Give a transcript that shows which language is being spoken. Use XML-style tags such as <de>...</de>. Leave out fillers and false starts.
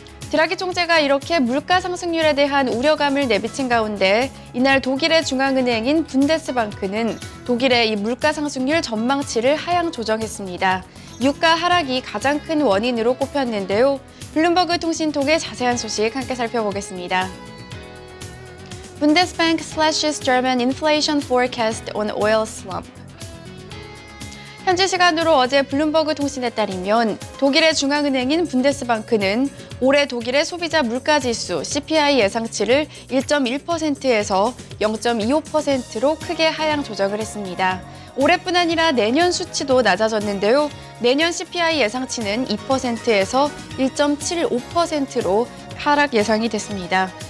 <ko>드라기 총재가 이렇게 물가 상승률에 대한 우려감을 내비친 가운데 이날 독일의 중앙은행인 분데스방크는 독일의 이 물가 상승률 전망치를 하향 조정했습니다. 유가 하락이 가장 큰 원인으로 꼽혔는데요. 블룸버그 통신 통해 자세한 소식 함께 살펴보겠습니다.</ko> <en>Bundesbank slashes German inflation forecast on oil slump.</en> <ko>현지 시간으로 어제 블룸버그 통신에 따르면 독일의 중앙은행인 분데스방크는 올해 독일의 소비자 물가지수 CPI 예상치를 1.1%에서 0.25%로 크게 하향 조정을 했습니다. 올해뿐 아니라 내년 수치도 낮아졌는데요. 내년 CPI 예상치는 2%에서 1.75%로 하락 예상이 됐습니다.</ko>